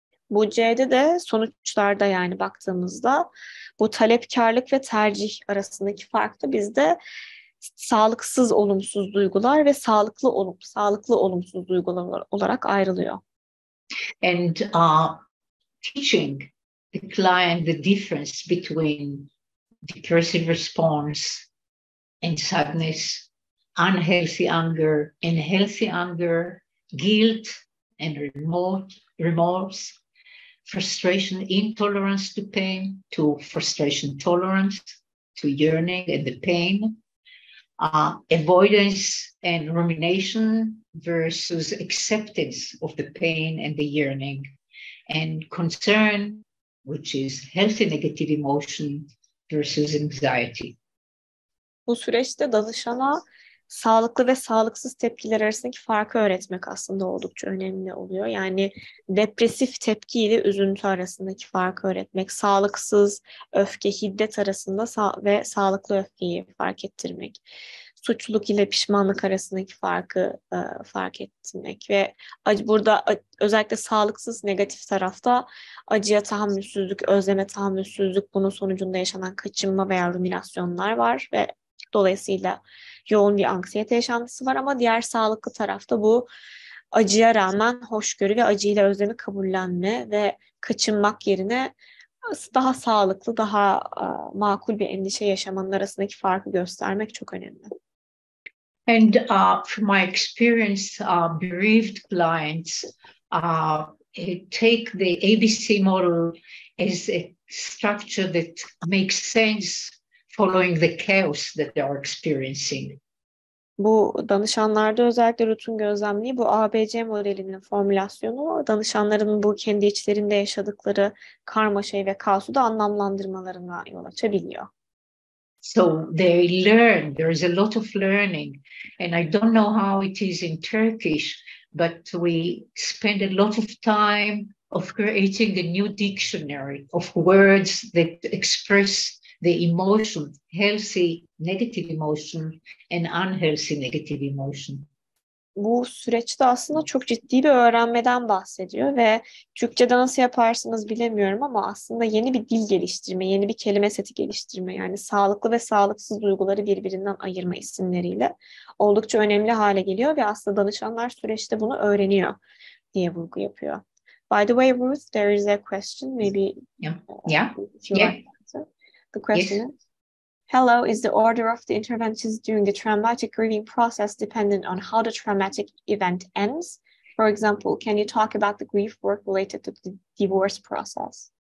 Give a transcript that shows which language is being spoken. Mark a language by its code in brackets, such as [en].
[tr] Bu C'de de sonuçlarda yani baktığımızda bu talepkarlık ve tercih arasındaki fark da bizde sağlıksız olumsuz duygular ve sağlıklı olumsuz duygular olarak ayrılıyor. [en] And teaching the client the difference between depressive response and sadness, unhealthy anger and healthy anger, guilt and remorse, frustration, intolerance to pain, to frustration tolerance, to yearning and the pain, avoidance and rumination versus acceptance of the pain and the yearning, and concern, which is healthy negative emotion versus anxiety. [tr] Bu süreçte danışana sağlıklı ve sağlıksız tepkiler arasındaki farkı öğretmek aslında oldukça önemli oluyor. Yani depresif tepki ile üzüntü arasındaki farkı öğretmek, sağlıksız öfke, hiddet arasında ve sağlıklı öfkeyi fark ettirmek, suçluluk ile pişmanlık arasındaki farkı fark ettirmek ve burada özellikle sağlıksız negatif tarafta acıya tahammülsüzlük, özleme tahammülsüzlük, bunun sonucunda yaşanan kaçınma veya ruminasyonlar var ve dolayısıyla yoğun bir anksiyete yaşantısı var ama diğer sağlıklı tarafta bu acıya rağmen hoşgörü ve acıyla özlemi kabullenme ve kaçınmak yerine daha sağlıklı, daha makul bir endişe yaşamanın arasındaki farkı göstermek çok önemli. [en] And from my experience, bereaved clients take the ABC model as a structure that makes sense following the chaos that they are experiencing. [tr] Bu danışanlarda özellikle rutin gözlemliği bu ABC modelinin formülasyonu danışanların bu kendi içlerinde yaşadıkları karmaşayı ve kaosu da anlamlandırmalarına yol açabiliyor. [en] So they learn, there is a lot of learning, and I don't know how it is in Turkish, but we spend a lot of time of creating a new dictionary of words that express the emotion, healthy negative emotion and unhealthy negative emotion. [tr] Bu süreçte aslında çok ciddi bir öğrenmeden bahsediyor ve Türkçe'de nasıl yaparsınız bilemiyorum ama aslında yeni bir dil geliştirme, yeni bir kelime seti geliştirme, yani sağlıklı ve sağlıksız duyguları birbirinden ayırma isimleriyle oldukça önemli hale geliyor ve aslında danışanlar süreçte bunu öğreniyor diye vurgu yapıyor. [en] By the way, Ruth, there is a question, maybe if you want to answer. The question is, hello, is the order of the interventions during the traumatic grieving process dependent on how the traumatic event ends? For example, can you talk about the grief work related to the divorce process?